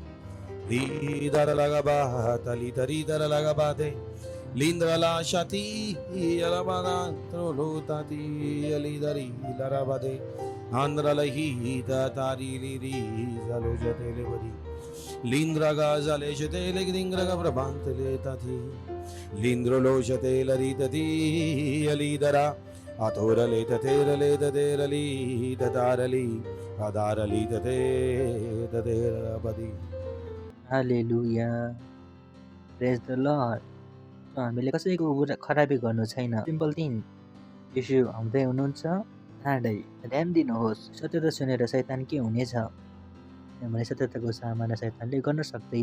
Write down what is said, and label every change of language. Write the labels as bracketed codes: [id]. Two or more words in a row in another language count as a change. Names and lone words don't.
[en] Lida la gabata litarida la gabate Lindra la shati alabada trolutati alidari la rabade Andra la hita tari liri zalojate le badi Lindra gaza le shate le gdingra gabrabante le tati Lindro lo shate la ritati alidara Atorale taterale taterali tatarali adarali taterabadi Hallelujah. Praise the Lord. [ne] हामीले कसैको खराबी गर्नु छैन। [en] Simple thing. [ne] येशू आउँदै हुनुहुन्छ, चाँडै। ध्यान दिनुहोस्, सत्यता सुनेर शैतान के हुनेछ? किनभने सत्यताको सामना शैतानले गर्न सक्दैन।